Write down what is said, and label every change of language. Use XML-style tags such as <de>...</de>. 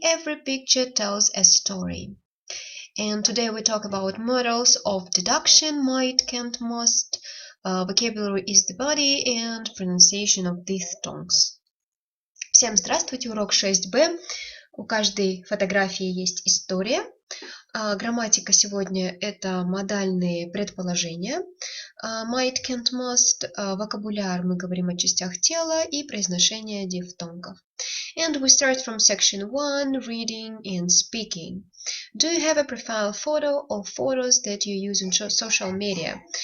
<en>Every picture tells a story. And today we talk about models of deduction, might, can't, must, vocabulary is the body, and pronunciation of diphthongs.</en> <ru>Всем здравствуйте! Урок 6b. У каждой фотографии есть история. Грамматика сегодня это модальные предположения.</ru> <en>Might, can't, must.</en> <ru>Вокабуляр мы говорим о частях тела и произношение дифтонгов.</ru> <en>And we start from section 1, reading and speaking. Do you have a profile photo or photos that you use in social media?</en>